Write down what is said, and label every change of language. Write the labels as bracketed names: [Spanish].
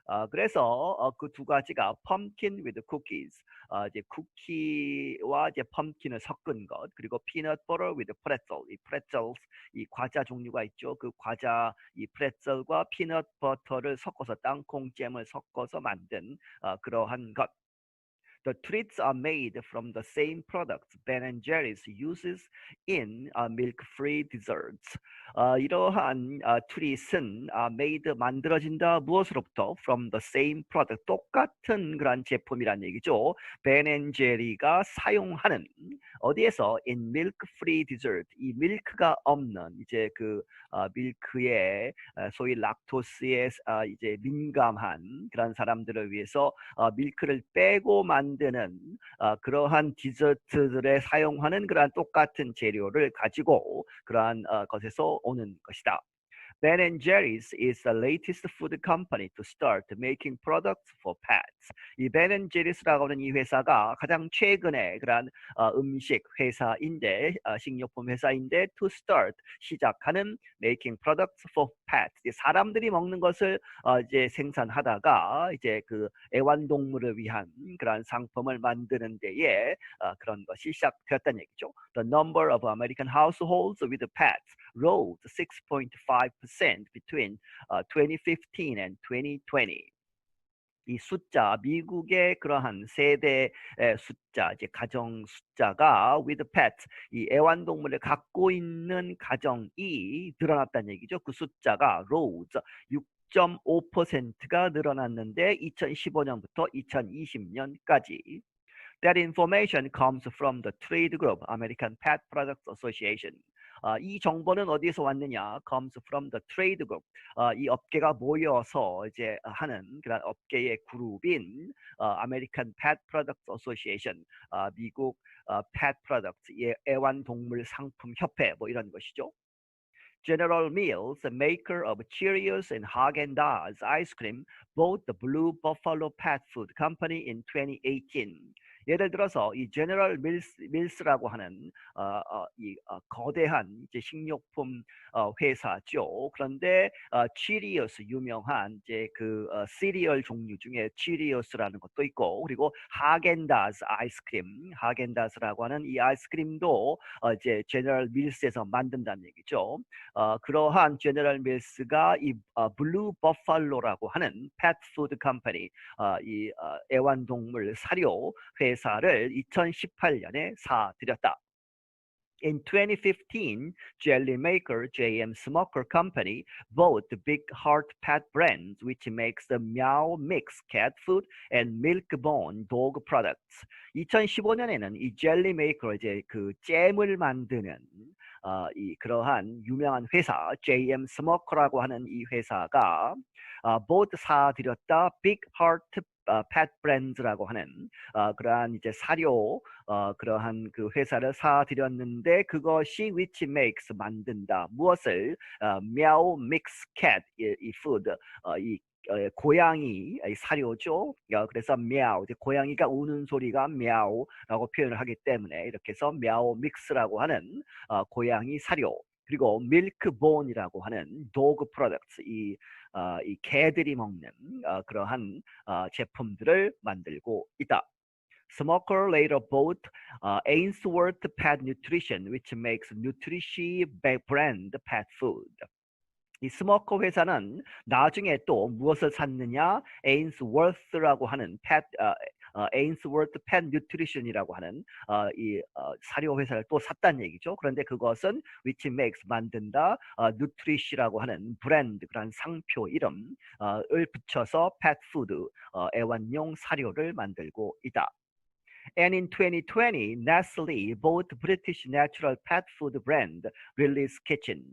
[Korean] 그래서 그 두 가지가 [English] pumpkin with cookies, [Korean] 이제 쿠키와 이제 펌킨을 섞은 것, 그리고 [English] peanut butter with pretzel, [Korean] 이 pretzels, 이 과자 종류가 있죠. 그 과자 이 pretzel과 peanut butter를 섞어서 땅콩잼을 섞어서 만든 그러한 것. [English] The treats are made from the same products Ben and Jerry's uses in milk-free desserts. [Korean] 이러한 트릿은 [English] made [Korean] 만들어진다 무엇으로부터? [English] From the same product [Korean] 똑같은 그런 제품이란 얘기죠. Ben and Jerry가 사용하는 어디에서? [English] In milk-free dessert. [Korean] 이 밀크가 없는 이제 그 밀크에 소위 락토스에 이제 민감한 그런 사람들을 위해서 밀크를 빼고 만드는 그러한 디저트들에 사용하는 그러한 똑같은 재료를 가지고 그러한 것에서 오는 것이다. [English] Ben and Jerry's is the latest food company to start making products for pets. [Korean] 이 Ben and Jerry's라고 하는 이 회사가 가장 최근에 그러한 음식 회사인데 식료품 회사인데 [English] to start [Korean] 시작하는 [English] making products for pets. [Korean] 사람들이 먹는 것을 이제 생산하다가 이제 그 애완동물을 위한 그러한 상품을 만드는 데에 그런 것이 시작되었다는 얘기죠. [English] The number of American households with pets rose 6.5% between 2015 and 2020. [Korean] 이 숫자, 미국의 그러한 세대 숫자, 이제 가정 숫자가 [English] with pets, [Korean] 이 애완동물을 갖고 있는 가정이 늘어났다는 얘기죠. 그 숫자가 rose 6.5%가 늘어났는데 2015년부터 2020년까지. [English] That information comes from the trade group American Pet Products Association. [Korean] 이 정보는 어디에서 왔느냐? [English] Comes from the trade group. [Korean] 이 업계가 모여서 이제 하는 그런 업계의 그룹인 American Pet Products Association. 미국 Pet Products 애완동물 상품 협회 뭐 이런 것이죠. [English] General Mills, the maker of Cheerios and Haagen-Dazs ice cream, bought the Blue Buffalo Pet Food Company in 2018. [Korean] 예를 들어서 이 제너럴 밀스라고 하는 거대한 이제 식료품 회사죠. 그런데 치리어스 유명한 이제 그 시리얼 종류 중에 치리어스라는 것도 있고, 그리고 하겐다즈 아이스크림, 하겐다즈라고 하는 이 아이스크림도 이제 제너럴 밀스에서 만든다는 얘기죠. 그러한 제너럴 밀스가 이 블루 버팔로라고 하는 펫푸드 컴퍼니, 애완동물 사료 회사를 2018년에 사들였다. [English] In 2015, jelly maker JM Smoker Company bought the Big Heart Pet brand, which makes the Meow Mix cat food and Milk-Bone dog products. [Korean] 2015년에는 이 젤리 메이커, 이제 그 잼을 만드는 이 그러한 유명한 회사 JM 스모커라고 하는 이 회사가 bought 사들였다 Big Heart 펫 브랜드라고 하는 그러한 이제 사료 그러한 그 회사를 사들였는데, 그것이 [English] which makes [Korean] 만든다 무엇을 [English] meow mix cat [Korean] 이 food 이 고양이 사료죠. 그래서 meow, 고양이가 우는 소리가 meow라고 표현을 하기 때문에 이렇게 해서 meow mix라고 하는 고양이 사료, 그리고 milk-bone이라고 하는 [English] dog products, [Korean] 이 개들이 먹는 그러한 제품들을 만들고 있다. [English] Smoker later bought Ainsworth Pet Nutrition, which makes Nutrishi brand pet food. [Korean] 이 스모커 회사는 나중에 또 무엇을 샀느냐? 에인스워스라고 하는 에인스워스 펫 뉴트리션이라고 하는 이 사료 회사를 또 샀다는 얘기죠. 그런데 그것은 [English] which makes [Korean] 만든다 누트리시라고 하는 브랜드, 그런 상표 이름을 붙여서 펫푸드 애완용 사료를 만들고 있다. [English] And in 2020, Nestle bought British natural pet food brand Lily's Kitchen.